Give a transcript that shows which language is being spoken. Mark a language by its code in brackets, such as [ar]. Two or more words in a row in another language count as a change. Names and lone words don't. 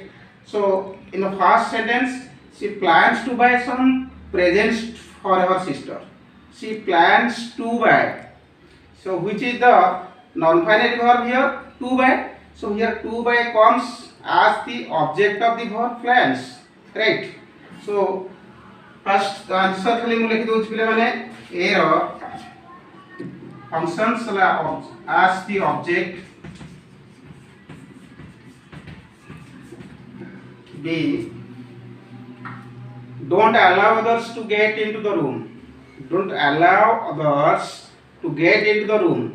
[en] So in the first sentence, she plans to buy some presents for her sister. She plans to buy. So which is the non-finite verb here? To buy. So here to buy comes as the object of the verb plans, right? So first the answer [or] ଖାଲି ମୁ ଲେଖି ଦେଉଛି ପିଲେ ମାନେ [en] a रो functions as the object, B, don't allow others to get into the room. Don't allow others to get into the room.